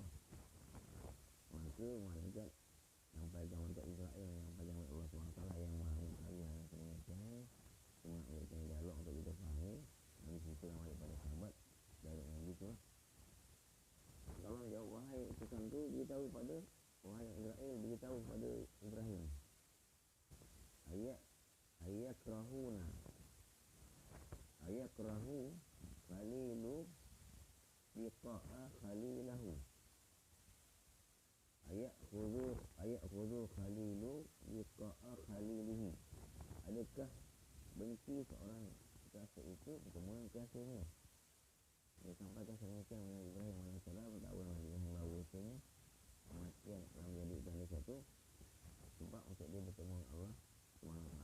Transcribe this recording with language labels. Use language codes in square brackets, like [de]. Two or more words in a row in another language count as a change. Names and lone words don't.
[ms] Maka malaikat sampaikan untuk Israel, sampaikan oleh Allah SWT yang maha mengetahui hal yang sedemikian, cuma memberikan dialog untuk kita fahami. Nabi cerita daripada sahabat dari Nabi tu lah. Allah jawab, wahai utusan tu, beritahu pada wahai Israel, beritahu pada Ibrahim, [ar] أيكرهونا أيكره خليل لقاء خليله، أيأخذ خليل لقاء خليله, [ms] adakah benci seorang kekasih itu bertemu kekasihnya. Dia sampaikan sedemikian kepada Ibrahim AS. Tahu Nabi Ibrahim bahawasanya kematian telah menjadi tanda satu sebab untuk dia bertemu dengan Allah SWT.